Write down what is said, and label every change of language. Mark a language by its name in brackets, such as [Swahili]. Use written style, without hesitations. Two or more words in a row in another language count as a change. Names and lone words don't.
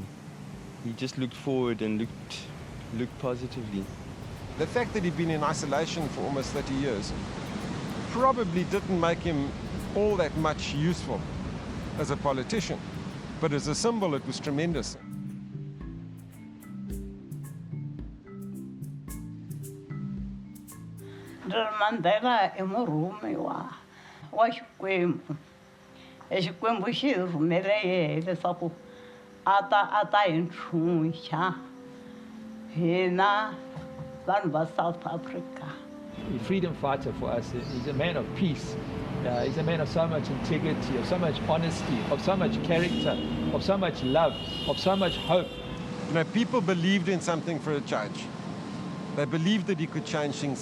[English] He just looked forward and looked positively. The fact that he'd been in isolation for almost 30 years probably didn't make him all that much useful as a politician, but as a symbol it was tremendous. [Tsonga] Mandela é murhumi wa Xikwembu. Xikwembu xi rhumele leswaku a ta hi ntlhuntlha hina vanhu va South Africa. [English] The freedom fighter for us is a man of peace. He's a man of so much integrity, of so much honesty, of so much character, of so much love, of so much hope. You know, people believed in something for a change. They believed that he could change things.